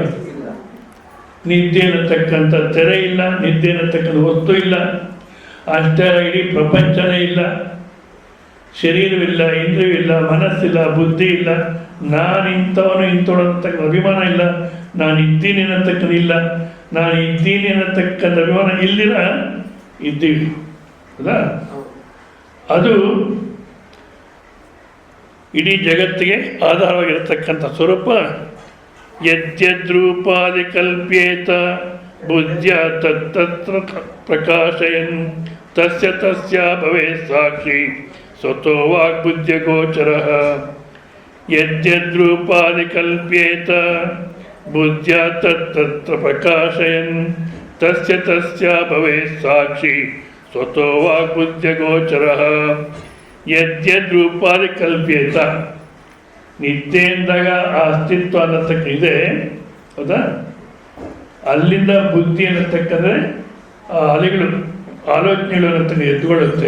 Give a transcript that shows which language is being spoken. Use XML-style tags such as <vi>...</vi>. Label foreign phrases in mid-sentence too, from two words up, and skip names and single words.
<kn>ನಿದ್ದೆ ಅನ್ನತಕ್ಕಂಥ ತೆರೆ ಇಲ್ಲ, ನಿದ್ದೆ ಅನ್ನತಕ್ಕಂಥ ವಸ್ತು ಇಲ್ಲ, ಅಷ್ಟೇ ಇಡೀ ಪ್ರಪಂಚನೇ ಇಲ್ಲ, ಶರೀರವಿಲ್ಲ, ಇಂದ್ರಿಯವಿಲ್ಲ, ಮನಸ್ಸಿಲ್ಲ, ಬುದ್ಧಿ ಇಲ್ಲ, ನಾನು ಇಂಥವನು ಇಂಥವನು ಅಂತಕ್ಕಂಥ ಅಭಿಮಾನ ಇಲ್ಲ, ನಾನು ಇದ್ದೀನಿ ಅನ್ನತಕ್ಕಂಥ ನಾನು ಇದ್ದೀನಿ ಅನ್ನತಕ್ಕಂಥ ಅಭಿಮಾನ ಇಲ್ಲಿರ ಇದ್ದೀವಿ. ಹೌದಾ? ಅದು ಇಡೀ ಜಗತ್ತಿಗೆ ಆಧಾರವಾಗಿರತಕ್ಕಂಥ ಸ್ವರೂಪ.</kn> <sa>ಯದ್ಯದ್ರೂಪಾದಿ ಕಲ್ಪ್ಯೇತ ಬುದ್ಧ್ಯ ತತ್ತತ್ರ ಪ್ರಕಾಶಯನ್ ತಸ್ಯ ತಸ್ಯ ಭವೇತ್ ಸಾಕ್ಷಿ ಸ್ವತೋ ವಾಗ್ಬುದ್ಧ್ಯ ಗೋಚರಃ. ಯದ್ಯದ್ರೂಪಾದಿ ಕಲ್ಪ್ಯೇತ ಬುದ್ಧ್ಯ ತತ್ತತ್ರ ಪ್ರಕಾಶಯನ್ ತಸ್ಯ ತಸ್ಯ ಭವೇತ್ ಸಾಕ್ಷಿ ಸ್ವತೋ ವಾಗ್ಬುದ್ಧ್ಯ ಗೋಚರಃ. ಯದ್ಯದ್ರೂಪಾದಿ ಕಲ್ಪ್ಯೇತ,</sa> <kn>ನಿದ್ದೆ ಎಂದಾಗ ಆ ಅಸ್ತಿತ್ವ ಅನ್ನತಕ್ಕ ಇದೆ. ಹೌದಾ? ಅಲ್ಲಿಂದ ಬುದ್ಧಿ ಅನ್ನತಕ್ಕಂದರೆ ಆ ಅಲೆಗಳು, ಆಲೋಚನೆಗಳು ಅನ್ನತಕ್ಕ ಎದ್ದುಕೊಳ್ಳುತ್ತೆ.</kn>